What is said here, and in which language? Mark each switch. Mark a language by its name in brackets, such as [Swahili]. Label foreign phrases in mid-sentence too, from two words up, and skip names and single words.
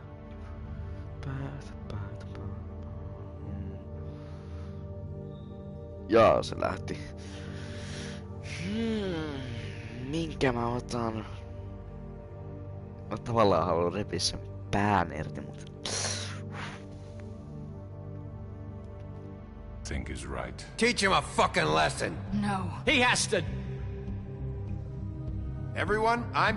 [Finnish] Jaa, se lähti. Minkä mä otan? Mä tavallaan haluan repiä sen pään irti, mutta... [English] Think is right. Teach him a fucking lesson. No. He has to... everyone, I'm...